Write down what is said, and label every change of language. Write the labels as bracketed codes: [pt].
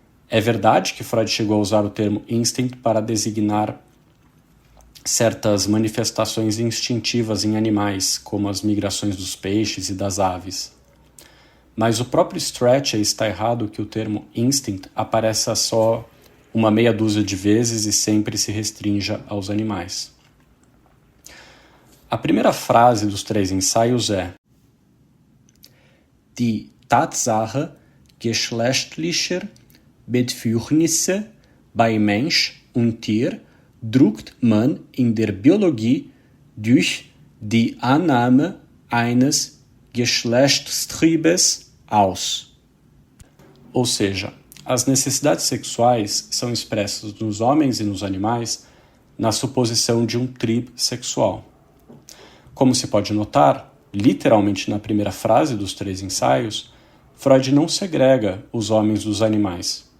[pt] É verdade que Freud chegou a usar o termo instinct para designar certas manifestações instintivas em animais, como as migrações dos peixes e das aves. Mas o próprio Strachey está errado que o termo instinct apareça só uma meia dúzia de vezes e sempre se restrinja aos animais. A primeira frase dos 3 ensaios é: [de] Die Tatsache geschlechtlicher Bedürfnisse bei Mensch und Tier drückt man in der Biologie durch die Annahme eines Geschlechtstriebes aus. [pt] Ou seja, as necessidades sexuais são expressas nos homens e nos animais na suposição de um tribe sexual. Como se pode notar, literalmente na primeira frase dos 3 ensaios, Freud não segrega os homens dos animais.